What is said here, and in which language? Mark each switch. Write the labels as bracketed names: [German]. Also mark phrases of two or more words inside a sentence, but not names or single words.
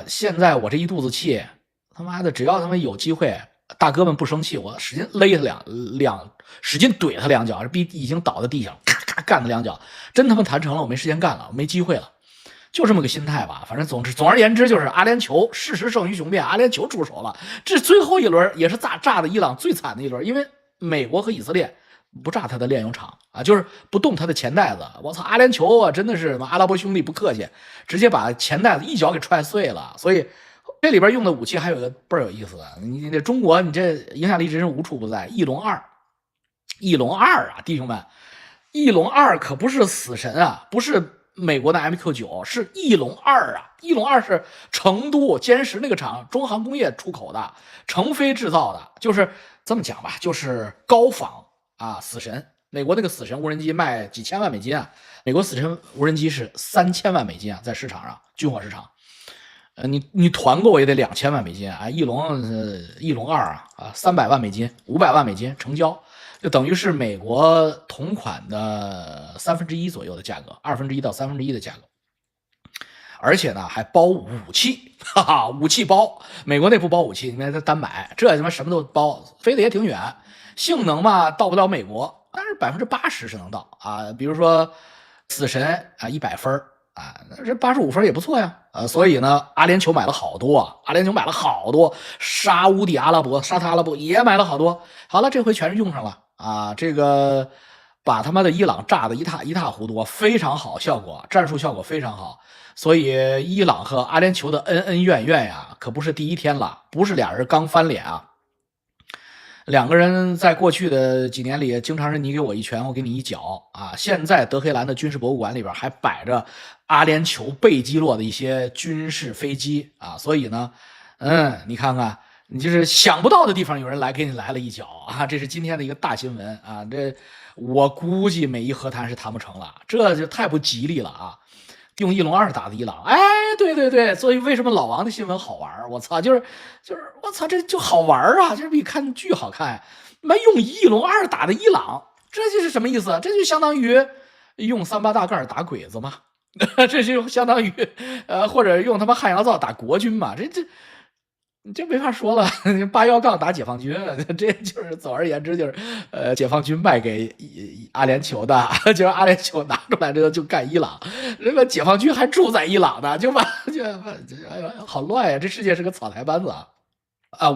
[Chinese] 現在我這一肚子氣，他媽的，只要他們有機會，大哥們不生氣，我使勁勒他使勁懟他2腳，這逼已經倒在地上，咔咔幹他2腳，真他媽談成了，我沒時間幹了，我沒機會了，就這麼個心態吧。反正總而言之，就是阿聯酋事實勝於雄辯，阿聯酋出手了，這最後一輪也是炸的伊朗最慘的一輪，因為美國和以色列不炸他的煉油廠啊，就是不動他的錢袋子。我操，阿聯酋啊，真的是阿拉伯兄弟不客氣，直接把錢袋子一腳給踹碎了。所以這裡邊用的武器還有一個倍兒有意思的，你這中國你這影響力真是無處不在。翼龍2啊，弟兄們， 翼龍2可不是死神啊，不是美国的 MQ9，是翼龙2啊！翼龙2是成都歼十那个厂中航工业出口的，成飞制造的，就是这麼講吧，就是高仿啊，死神。美國那個死神無人機賣幾千萬美金啊，美國死神無人機是3000萬美金啊，在市場上軍火市場，你團購也得2000萬美金啊，翼龍2啊300萬美金500萬美金成交。就等於是美國同款的1/3左右的價格，1/2到1/3的價格，而且呢還包武器，哈哈，武器包，美國內部包武器，你看它單買，這他媽什麼都包，飛得也挺遠，性能嘛到不了美國，但是80%是能到啊，比如說死神啊100分啊，這85分也不錯呀，所以呢，阿聯酋買了好多啊，阿聯酋買了好多，沙烏地阿拉伯、沙特阿拉伯也買了好多，好了，這回全是用上了。啊，這個把他媽的伊朗炸得一塌糊塗，非常好效果，戰術效果非常好。所以伊朗和阿聯酋的恩恩怨怨呀，可不是第一天了，不是倆人剛翻臉啊。兩個人在過去的幾年裡，經常是你給我一拳，我給你一腳啊。現在德黑蘭的軍事博物館裡邊還擺着阿聯酋被擊落的一些軍事飛機啊，所以呢，你看看。你就是想不到的地方有人給你來了一腳啊！這是今天的一個大新聞啊！這我估計美伊和談是談不成了，這就太不吉利了啊！用翼龍2打的伊朗，哎，對，所以為什麼老王的新聞好玩？我操，就是我操，這就好玩啊！這比看劇好看。媽用翼龍2打的伊朗，這就是什麼意思？這就相當於用3八大蓋打鬼子嘛？這就相當於或者用他媽漢陽造打國軍嘛？這沒法說了，8·1槓打解放軍，這就是總而言之就是，解放軍賣給阿聯酋的，就是阿聯酋拿出來這個就幹伊朗，這個解放軍還住在伊朗的，哎呀，好亂呀！這世界是個草台班子啊！